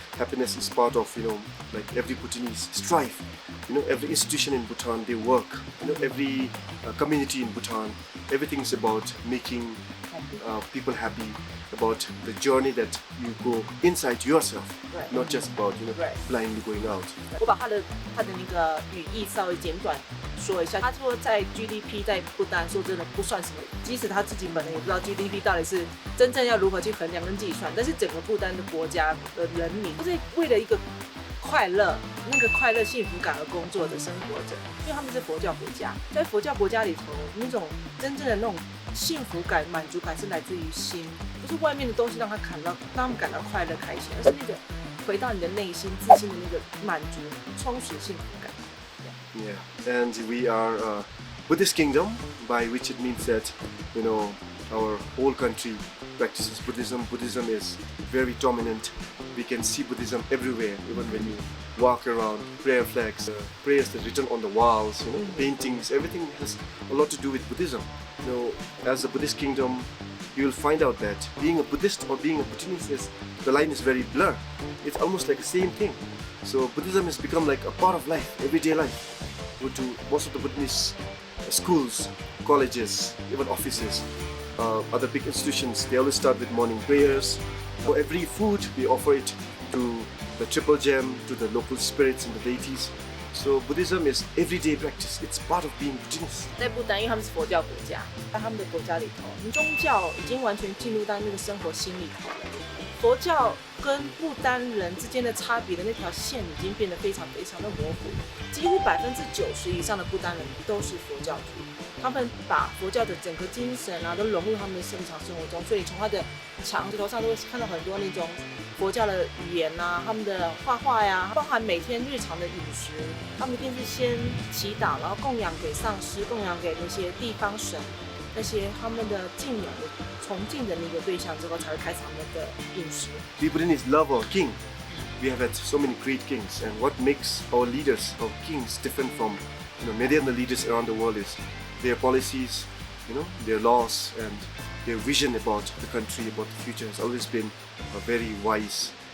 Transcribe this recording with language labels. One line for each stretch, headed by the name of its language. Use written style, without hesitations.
English: Happiness is part of, like every Bhutanese strive. Every institution in Bhutan, they work. Every community in Bhutan, everything is about making people happy, about the journey that you go inside yourself, right. Not just about, right. blindly going out.
Chinese: 我把他的那个语义稍微简短说一下。他说在 GDP 在不丹说真的不算什么，即使他自己本人也不知道 GDP 到底是真正要如何去衡量跟计算，但是整个不丹的国家的人民都是为了一个快乐、那个快乐幸福感而工作着、生活着，因为他们是佛教国家，在佛教国家里头，那种真正的那种幸福感、满足感是来自于心，不是外面的东西让他们感到快乐、开心，而是那个回到你的内心、自信的那个满足、充实、幸福感。
English: Yeah, and we are a Buddhist kingdom, by which it means that, our whole country practices Buddhism. Buddhism is very dominant. We can see Buddhism everywhere, even when you walk around. Prayer flags, prayers that are written on the walls, paintings, everything has a lot to do with Buddhism. As a Buddhist kingdom, you will find out that being a Buddhist or being a Bhutanese, the line is very blurred. It's almost like the same thing. So Buddhism has become like a part of life, everyday life. Go to most of the Buddhist schools, colleges, even offices, other big institutions, they always start with morning prayers. For every food, we offer it to the triple gem, to the local spirits and the deities. So Buddhism is everyday practice. It's part of being Bhutanese.
Chinese: 在不丹，因为他们是佛教国家，在他们的国家里头，宗教已经完全进入到那个生活心里头了。佛教跟不丹人之间的差别的那条线已经变得非常非常的模糊，几乎90%以上的不丹人都是佛教徒。他们把佛教的整个精神啊都融入他们的日常生活中，所以你从他的墙头上都会看到很多那种佛教的语言啊，他们的画画呀，包含每天日常的饮食，他们一定是先祈祷，然后供养给上师，供养给那些地方神，那些他们的敬仰的崇敬的那个对象之后，才会开始他们的饮食。
English: We Buddhists love our king. We have had so many great kings, and what makes our leaders, our kings, different from many of the leaders around the world is their policies, their laws, and their vision about the country, about the future has always been very wise.